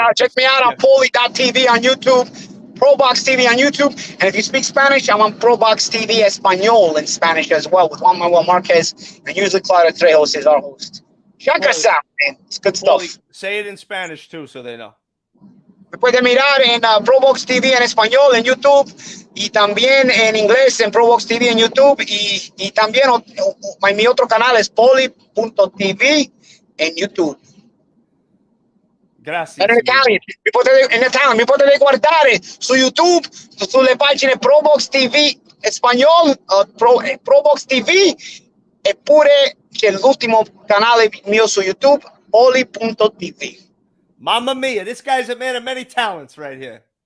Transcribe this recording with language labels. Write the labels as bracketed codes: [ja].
[en] Check me out on Paulie.tv on YouTube, ProBox TV on YouTube. And if you speak Spanish, I'm on ProBox TV Espanol in Spanish as well with Juan Manuel Marquez. And usually Claudia Trejos is our host. Check us out, man. It's good stuff. Paulie, say it in Spanish too so they know. [es] Me puede mirar en ProBox TV en español en YouTube y también en inglés en ProBox TV en YouTube y también mi otro canal es Paulie.tv en YouTube. Gracias. [en] In Italian, [it] mi potete guardare su YouTube, sulle pagine ProBox TV Espagnol, ProBox TV, eppure c'è l'ultimo canale mio su YouTube, Paulie.tv. [en] Mamma mia, this guy's a man of many talents right here.